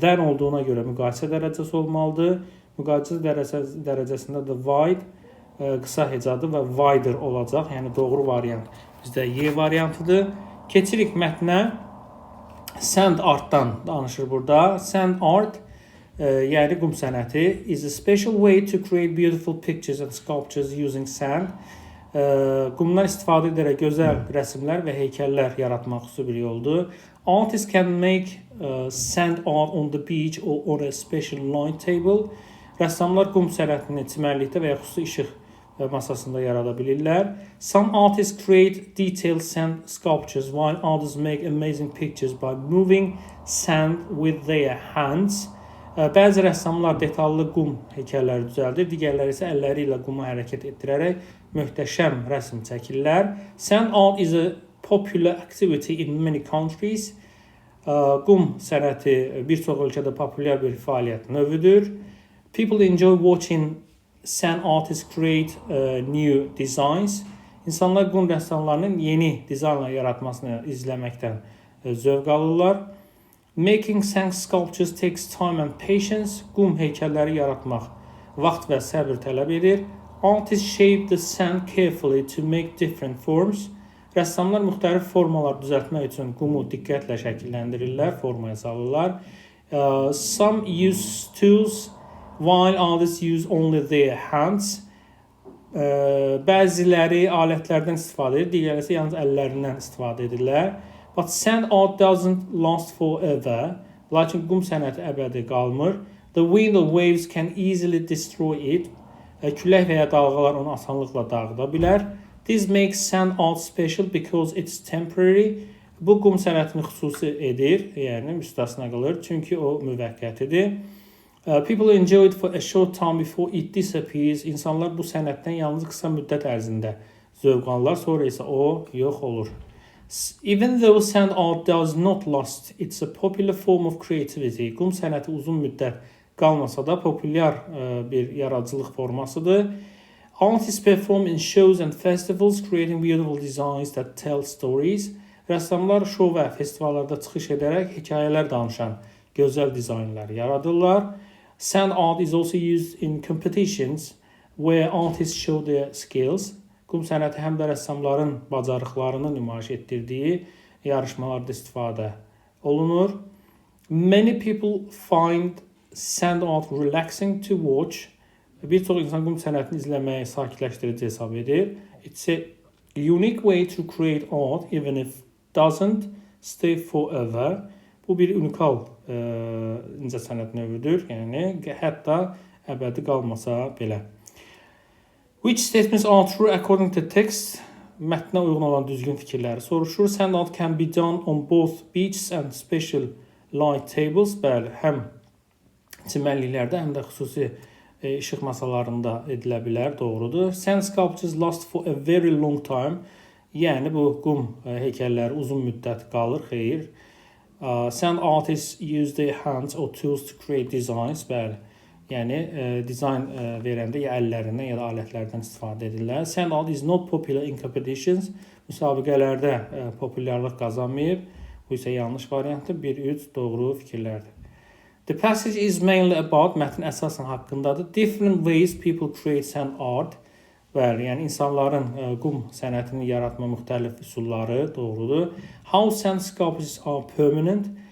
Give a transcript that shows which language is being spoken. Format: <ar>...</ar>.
<az>Than olduğuna görə müqayisə dərəcəsi olmalıdır. Müqayisə dərəcəsində də wide qısa hecadı və wider olacaq. Yəni doğru variant bizdə Y variantıdır. Keçirik mətnə. Sand artdan danışır burada.</az> <en>Sand art,</en> <az>yəni qum sənəti</az> <en>is a special way to create beautiful pictures and sculptures using sand.</en> <az>Qumdan istifadə edərək gözəl rəsmlər və heykəllər yaratmaq xüsusi bir yoldur.</az> <en>Artists can make sand art on the beach or on a special line table.</en> <az>Rəssamlar qum sənətini çimərlikdə və ya xüsusi işıq masasında yarada bilirlər.</az> <en>Some artists create detailed sand sculptures while others make amazing pictures by moving sand with their hands.</en> <az>Bəzi rəssamlar detallı qum heykəlləri düzəldir, digərləri isə əlləri ilə qumu hərəkət etdirərək möhtəşəm rəsm çəkirlər.</az> <en>Sand art is a popular activity in many countries.</en> <az>Qum sənəti bir çox ölkədə populyar bir fəaliyyət növüdür.</az> <en>People enjoy watching sand artists create new designs.</en> <az>İnsanlar qum rəssamlarının yeni dizaynlar yaratmasını izləməkdən zövq alırlar.</az> <en>Making sand sculptures takes time and patience.</en> <az>Qum heykəlləri yaratmaq vaxt və səbr tələb edir.</az> <en>Artists shape the sand carefully to make different forms.</en> <az>Rəssamlar müxtəlif formalar düzəltmək üçün qumu diqqətlə şəkilləndirirlər, formaya salırlar.</az> <en>Some use tools while others use only their hands.</en> <az>Bəziləri alətlərdən istifadə edir, digərləri isə yalnız əllərindən istifadə edirlər.</az> <en>But sand art doesn't last forever.</en> <az>Lakin qum sənəti əbədi qalmır.</az> <en>The wind or waves can easily destroy it.</en> <az>Külək və ya dalğalar onu asanlıqla dağıda bilər.</az> <en>This makes sand art special because it's temporary.</en> <az>Bu qum sənətini xüsusi edir, yəni müstəsna qılır, çünki o müvəqqətidir.</az> <en>People enjoy it for a short time before it disappears.</en> <az>İnsanlar bu sənətdən yalnız qısa müddət ərzində zövq alırlar, sonra isə o yox olur.</az> <en>Even though sand art does not last, it's a popular form of creativity.</en> <az>Qum sənəti uzun müddət qalmasa da populyar bir yaradıcılıq formasıdır.</az> <en>Artists perform in shows and festivals, creating beautiful designs that tell stories.</en> <az>Rəssamlar şou və festivallarda çıxış edərək hekayələr danışan gözəl dizaynlar yaradırlar.</az> <en>Sand art is also used in competitions where artists show their skills.</en> <az>Qum sənəti həm də rəssamların bacarıqlarını nümayiş etdirdiyi yarışmalarda istifadə olunur.</az> <en>Many people find sand art relaxing to watch.</en> <az>Bir çox insan qum sənətini izləməyi sakitləşdirici hesab edir.</az> <en>It's a unique way to create art even if doesn't stay forever.</en> <az>Bu bir unikal incəsənət növüdür. Yəni hətta əbədi qalmasa belə.</az> <en>Which statements are true according to text?</en> <az>Mətnə uyğun olan düzgün fikirləri soruşur.</az> <en>Sand art can be done on both beaches and special light tables.</en> <az>Bəli, həm çimənliklərdə, həm də xüsusi işıq masalarında edilə bilər, doğrudur.</az> <en>Sand sculptures last for a very long time.</en> <az>Yəni bu qum heykəlləri uzun müddət qalır, xeyr.</az> <en>Sand artists use their hands or tools to create designs.</en> <az>Bəli. Yəni dizayn verəndə ya əllərindən ya da alətlərdən istifadə edirlər.</az> <en>Sand art is not popular in competitions.</en> <az>Müsabiqələrdə populyarlıq qazanmayıb. Bu isə yanlış variantdır. 1-3 doğru fikirlərdir.</az> <en>The passage is mainly about,</en> <az>mətn əsasən haqqındadır.</az> <en>Different ways people create sand art.</en> <az>Bəli, yəni insanların qum sənətini yaratma müxtəlif üsulları doğrudur.</az> <en>How sand sculptures are permanent.</en>